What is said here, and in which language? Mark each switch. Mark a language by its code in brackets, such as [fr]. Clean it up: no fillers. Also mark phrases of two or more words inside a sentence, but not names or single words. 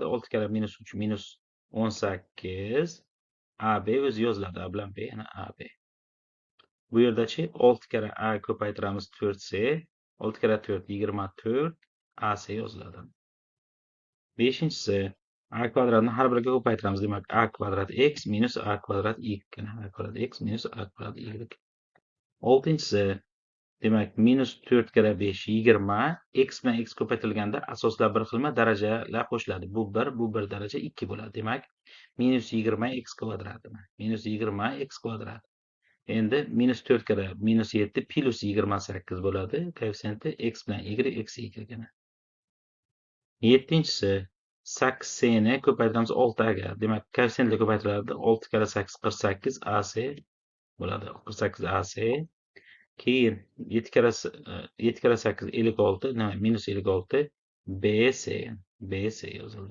[uz] 6 kara minus 3 minus 18. AB o'zi yoziladi. A bilan B yana AB. Bu yerdachi 6 kara A ko'paytiramiz 4C. 6 kara 4 24 AC yoziladi. Beshinchisi A kvadratni har biriga ko'paytiramiz. Demak, A kvadrat x minus A kvadrat y. A kvadrat x minus A kvadrat y. Oltinchisi demak, minus 4 kara 5 20. X bilan x ko'paytirilganda asoslar bir xilma, darajalar qo'shiladi. Bu 1, bu 1 daraja 2 bo'ladi. Demak, minus 20 x kvadrat. Minus 20 x kvadrat. Endi minus 4 kara minus 7 plus 28 bo'ladi. Koeffitsiyenti x bilan y eksi y gina. Yettinchisi 8c ni ko'paytiramiz 6a ga. Demak, koeffitsiyentlar ko'paytiriladi. 6 kara 8 48 AC bo'ladi. 48 AC. Keyin 7 kara 8 56, nima? Minus 56 BC yozildi.